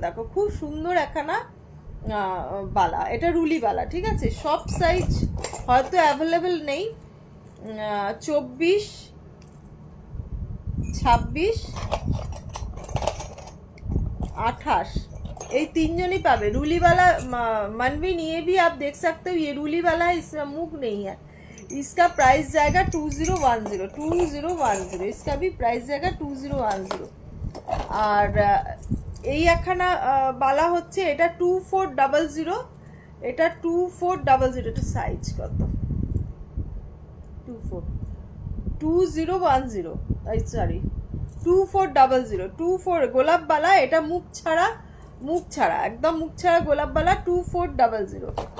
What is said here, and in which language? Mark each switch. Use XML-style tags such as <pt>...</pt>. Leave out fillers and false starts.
<bn>দেখো খুব সুন্দর একখানা বালা, এটা রুলি বালা, ঠিক আছে। সব সাইজ হয়তো অ্যাভেলেবেল নেই, 24, 26, 28 এই তিনজনই পাবে।</bn> <hi>रूली वाला मनवीन, ये भी आप देख सकते हो, ये रूली वाला है, इसमें मुख नहीं है। इसका प्राइस जाएगा 2010, इसका भी प्राइस जाएगा 2010।</hi> <bn>আর এই একখানা বালা হচ্ছে, এটা 2400, এটা 2400, এটা সাইজ কত, 2010, সরি 2400, 24 গোলাপ বালা, এটা মুখ ছাড়া একদম মুখ ছাড়া গোলাপ বালা, 2400।</bn>